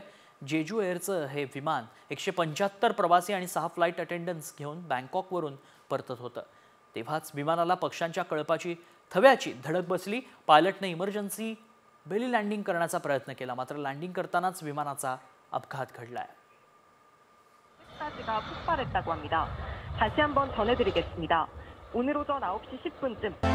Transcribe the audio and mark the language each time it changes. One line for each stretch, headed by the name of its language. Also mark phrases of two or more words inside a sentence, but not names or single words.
Marathi: जेजू एअरचं हे विमान 175 प्रवासी आणि 6
English: flight attendants
Marathi: घेऊन बँकॉकवरून परतत होतं। तेव्हाच विमानाला पक्ष्यांच्या कळपाची थव्याची धडक बसली। पायलटने
English: emergency belly landing
Marathi: करण्याचा प्रयत्न केला, मात्र लँडिंग करतानाच विमानाचा अपघात घडलाय।
Korean: 까지가 폭발했다고 합니다. 다시 한번 전해드리겠습니다. 오늘 오전 9시 10분쯤